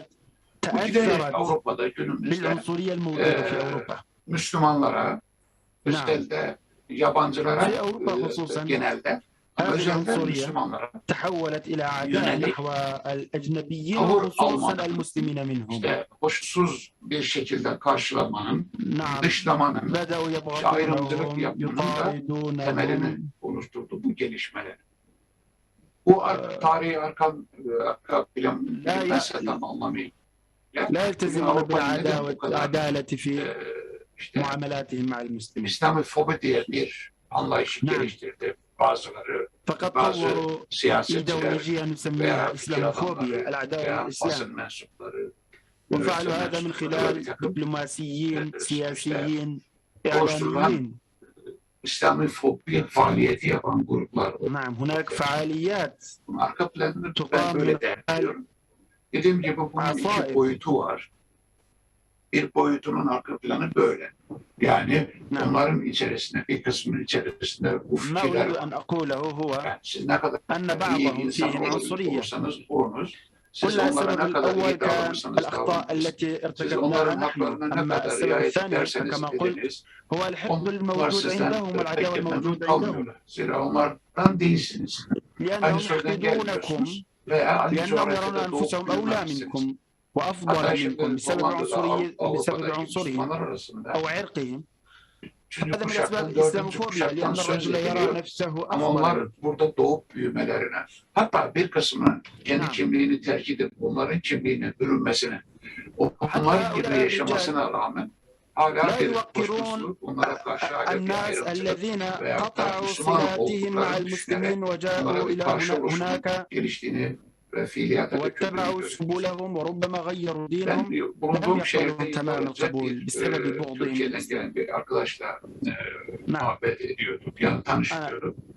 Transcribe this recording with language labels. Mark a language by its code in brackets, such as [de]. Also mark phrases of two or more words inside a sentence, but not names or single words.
[tr] Bu giderek Avrupa'da günümüzde Müslümanlara, özellikle yabancılara genelde özellikle Müslümanlara yönelik tavır almanın, işte hoşsuz bir şekilde karşılamanın, dışlamanın, işte ayrımcılık yapmanın da temelini oluşturdu bu gelişmeler. Bu tarihi arka plan bilmezse tam anlamayın. [ar] لا يلتزمون بالعدالة في معاملاتهم مع المسلمين. [tr] İslamofobi diye bir anlayışı geliştirdi bazıları, bazı siyasetçiler veya fikir adamları veya basın mensupları. [ar] وفعلوا هذا من خلال دبلوماسيين سياسيين إعلاميين. [tr] İslamofobi faaliyeti yapan gruplar. [ar] نعم هناك فعاليات [tr] Arka planını ben böyle değerliyorum. Dediğim gibi bunun iki boyutu var. Bir boyutunun arka planı böyle. Yani onların içerisinde, bir kısmının içerisinde bu fikirler var. Yani siz ne kadar iyi insan olursanız olunuz, siz onlara ne kadar iyi davranırsanız davranınız, siz onların haklarına ne kadar riayet ederseniz ediniz, onlar sizden pek memnun kalmıyorlar. Zira onlardan değilsiniz. Aynı soydan gelmiyorsunuz. [ar] لأنهم يرون أنفسهم أولى منكم وأفضل منكم بسبب عنصرهم أو عرقهم. هذا من أسباب الإسلاموفوبيا لأن الرجل يرى نفسه onlar أفضل. [tr] burada doğup büyümelerine, hatta bir kısmının kendi kimliğini terk edip onların kimliğine bürünmesine, onlar gibi yaşamasına rağmen hala bir hoşnutsuzluk, onlara karşı hala bir ayrımcılık veya da Müslüman oldukları düşünerek onlara bir karşı oluşunun geliştiğini ve fiiliyata döküldüğünü ben bulunduğum şehirde Türkiye'den gelen bir arkadaşla muhabbet ediyorduk, yani tanışıyorduk.